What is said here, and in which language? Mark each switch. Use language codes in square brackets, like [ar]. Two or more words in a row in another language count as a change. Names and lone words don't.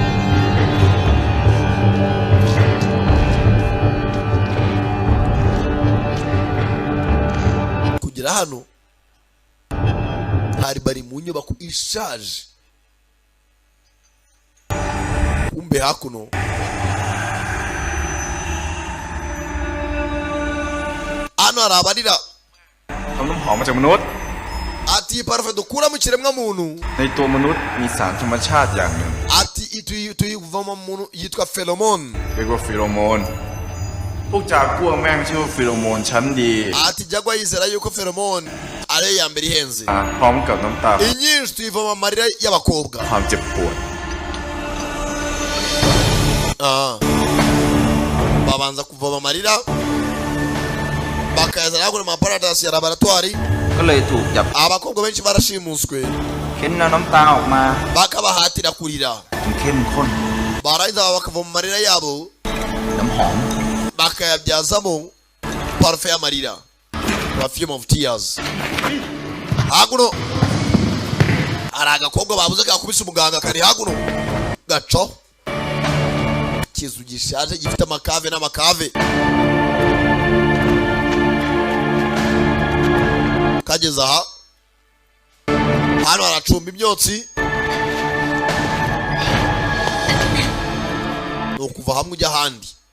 [rw] kugera hano bari mu nyubako ishaje, kumbe hakuno hano hari abarira. [th] ทำน้ำหอมมาจากมนุษย์ [rw] ati parufe dukura mu kiremwa muntu [th] ในตัวมนุษย์มีสารธรรมชาติอย่างหนึ่ง [rw] ati tuyivamo muntu yitwa pheromone [th] เรียกว่าฟีโรโมนพวกจากัวแม่งชื่อว่าฟีโรโมนชั้นดี [rw] ati jagwa yizera yuko pheromone ari iya mbere ihenze [th] พร้อมกับน้ำตา [rw] inyinshi tuyivamo amarira y'abakobwa [th] ความเจ็บปวด [rw] babanza kuvoma amarira bakayazana kuri maparadasi ya laboratoire [th] ก็เลยถูกจับ [rw] abakobwa benshi barashimuswe [th] เค้นเอาน้ำตาออกมา [rw] bakabahatira kurira [th] จนเข้มข้น [rw] barangiza bakavoma amarira yabo [th] น้ำหอม [rw] bakayabyazamo parufe y'amarira, [en] perfume of tears. [rw] hakuno hari agakobwa babuze kakubise umuganga kari hakuno gaco, ikizu gishaje gifite amakave n'amakave. kageze aha hano haracumba imyotsi, ni ukuva hamwe ujya ahandi.